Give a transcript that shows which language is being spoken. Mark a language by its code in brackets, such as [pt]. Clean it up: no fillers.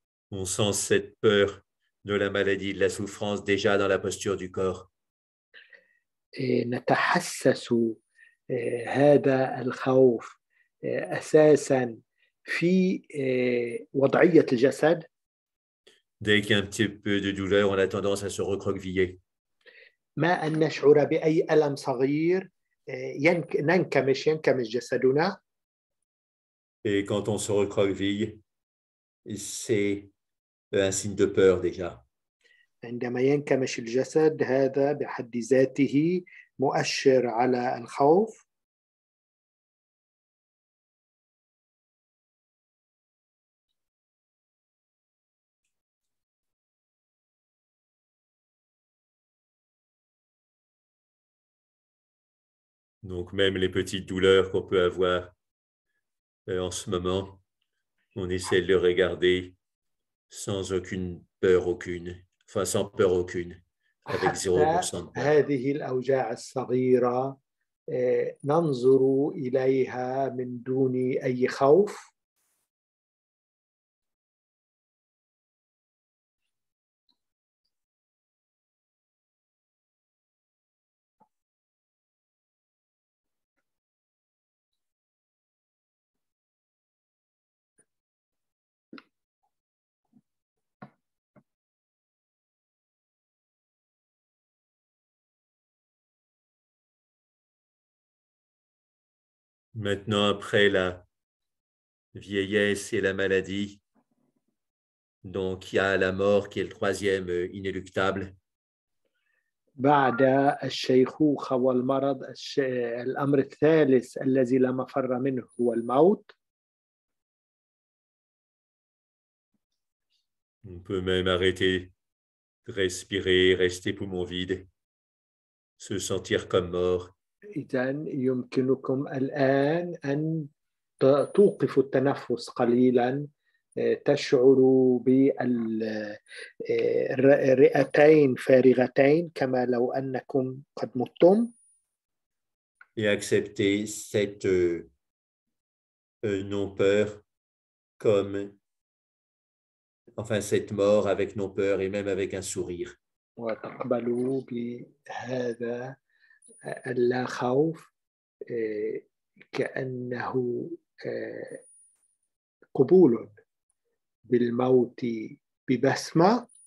[fr] On sent cette peur de la maladie, de la souffrance déjà dans la posture du corps. [ar] نتحسس هذا الخوف أساسا في وضعية الجسد. [fr] Dès qu'il y a un petit peu de douleur, on a tendance à se recroqueviller. [ar] ما أن نشعر بأي ألم صغير ينكمش جسدنا. [fr] Et quand on se recroqueville, c'est un signe de peur déjà. [ar] عندما ينكمش الجسد هذا بحد ذاته مؤشر على الخوف. [fr] Donc même les petites douleurs qu'on peut avoir en ce moment, on essaie de le regarder sans aucune peur aucune, enfin sans peur aucune, avec [ar] حتى [fr] 0% de peur. [ar] هذه الأوجاع الصغيرة ننظر إليها من دون أي خوف. [fr] Maintenant, après la vieillesse et la maladie, donc il y a la mort qui est le troisième inéluctable. [ar] بعد الشيخوخة والمرض الأمر الثالث الذي لا مفر منه هو الموت. [fr] On peut même arrêter de respirer, rester poumon vide, se sentir comme mort. [ar] إذن يمكنكم الآن أن توقفوا التنفس قليلا، تشعروا بالرئتين فارغتين كما لو أنكم قد متم. [fr] Et accepter cette non-peur comme, enfin cette mort avec non-peur et même avec un sourire. [ar] وتقبلوا بهذا اللا خوف كأنه قبول بالموت ببسمة.